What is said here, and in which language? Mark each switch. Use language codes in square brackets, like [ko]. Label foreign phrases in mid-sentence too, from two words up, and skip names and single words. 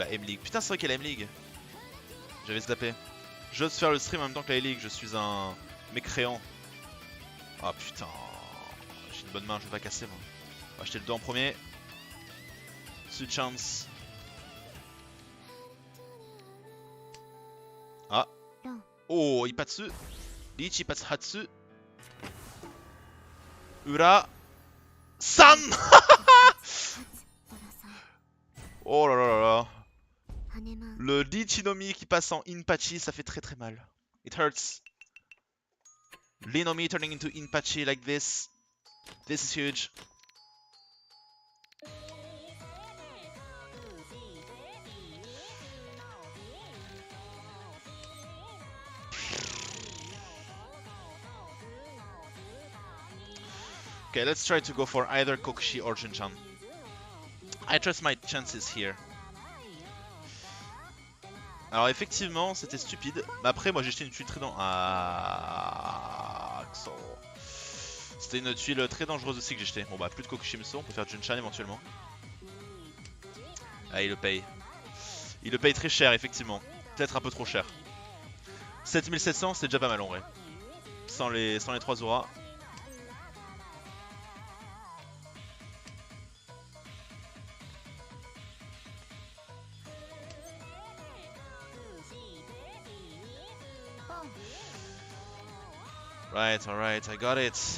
[fr] M-League, putain c'est vrai qu'il y a la M-League. J'avais zappé. J'ose faire le stream en même temps que la M-League, je suis un mécréant. Ah putain, j'ai une bonne main, je vais pas casser moi. On va acheter le 2 en premier. Chance. Ah. Oh, Ipatsu. Lichi Ipatsu Hatsu. Ura. San. Oh là là là là. Le Lichinomi qui passe en Inpachi, ça fait très très mal. [en] It hurts. Linomi turning into Inpachi like this. This is huge. Okay, let's try to go for either Kokushi or Hanchan. I trust my chances here. [fr] Alors effectivement, c'était stupide. Mais après, moi j'ai jeté une tuile très dangereuse. Ah, c'était une tuile très dangereuse aussi que j'ai jeté. Bon bah, plus de Kokushimso, on peut faire Hanchan éventuellement. Ah, il le paye. Il le paye très cher, effectivement. Peut-être un peu trop cher. 7700, c'est déjà pas mal en vrai. Sans les 3 auras. [en] Right, alright, I got it.